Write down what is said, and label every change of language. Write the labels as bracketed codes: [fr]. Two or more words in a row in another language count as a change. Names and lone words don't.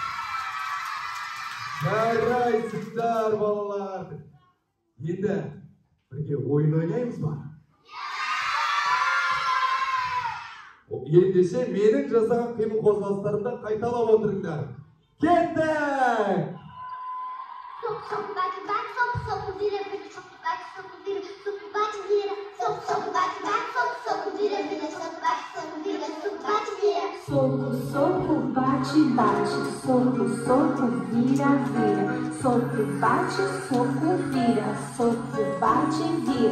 [kk] Жарайсыңдар балалар. Енді бірге ойын ойнаймыз ба? Ендеше менің жасаған қимыл қозғалыстарымды қайталап отырыңдар. Кеттік! [pt] Soco, soco, bate, bate, soco, soco, vira, vira, soco, bate, soco, vira, soco, bate, vira.